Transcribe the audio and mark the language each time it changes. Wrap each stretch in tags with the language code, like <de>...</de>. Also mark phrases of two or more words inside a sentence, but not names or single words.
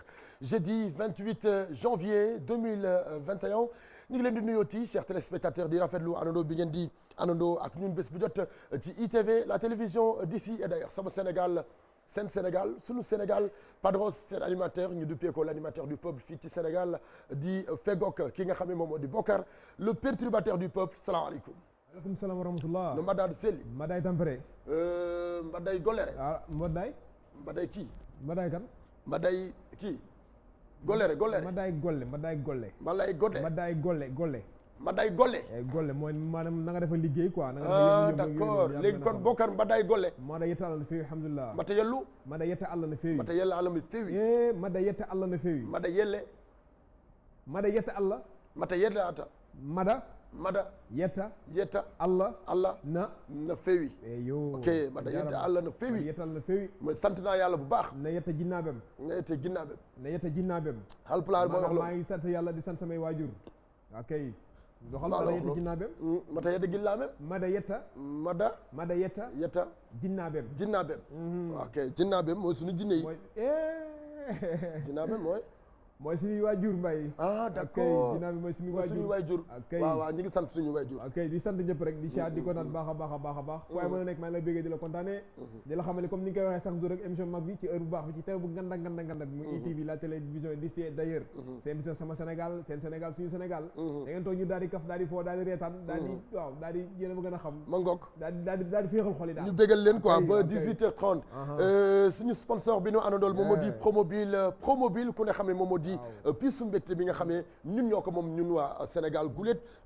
<fr>jeudi 28 janvier 2021</fr> <wo>ñu ngi leen di nuyooti</wo> <fr>chers téléspectateurs</fr> <wo>di rafetlu àndandoo bi ngeen di àndandoo ak ñun bés bu jot ci ITV</wo> <fr>la télévision d'ici et d'ailleurs</fr> <wo>sama Sénégal seen Sénégal sunu Sénégal Padros seen animateur ñu duppee ko</wo> <fr>l'animateur du peuple</fr> <wo>fii ci Sénégal di fegook ki nga xam ne moom moo di Bokar</wo> <fr>le perturbateur du peuple</fr> <wo>salaamaaleykum.</wo> <ar>aleykum salaam wa rahmatullah</ar> <ff>no mbaɗɗa aɗa selli mbaɗɗa e tampere mbaɗɗa e gollere mbaɗɗa mbaɗɗa e kii mbaɗɗa e kan mbaɗɗa e kii gollere mbaɗɗa e golle mbaɗɗa e golle mbaɗɗa e goɗɗe mbaɗɗa e golle mbaɗɗa e golle e golle</ff> <wo>mooy maanaam na nga defa liggéey quoi d'accord léegi kon Bokar</wo> <ff>mbaɗɗa e golle mbaɗa yetta Allah no feewi alhamdulillah mbaɗɗa yellu mbaɗa yetta Allah no feewi mbaɗɗa yella Allah no feewi e mbaɗa yetta Allah no feewi mbaɗa yelle mbaɗa yetta Allah mbaɗa yeddata mbaɗa yetta Allah na feewi eyo ok mbaɗa yetta Allah no feewi yetta Allah no feewi</ff> <wo>mo sant naa yàlla bu baax</wo> <ff>na yetta jinnaaɓem na yetta jinnaaɓem</ff> <wo>Haalpulaar moo wax loolu maa ngi sant yàlla di sant samay waajur ok doxal</wo> <ff>mbaɗa yetta jinnaaɓem mata yetta ginnaaɓem mbaɗa yetta jinnaaɓem</ff> <wo>ok jinnaaɓem mooy suñu jinne yi jinnaaɓem mooy suñuy waajur mbay d'accord ginnaaw bi mooy suñuy waajur waaw ñu ngi sant suñu waajur ok di sant ñëpp rek di siyaat di ko naan baax a baax fu waay mën a nekk maa ngi lay béggee di la kontaane di la xamale comme ni nga koy waxee</wo> <fr>chaque jour</fr> <wo>rek émission mag bi ci heure bu baax bi ci télé bu nganda bi mu ITV</wo> <fr>la télévision d'ici et d'ailleurs c'est émission</fr> <wo>sama Sénégal seen Sénégal suñu Sénégal da ngeen toog ñu daal di kaf daal di foo daal di reetaan daal di waaw daal di yéen a ma gën a xam ma ngoog daal di féexal xol yi daal ñu béggal leen quoi ba 18h30 suñu sponsor bi ñu àndandool moom moo di Promobile ku ne xamee moom moo di mbégte bi nga xamee ñun ñoo ko moom ñun waa Sénégal guléet ñu</wo>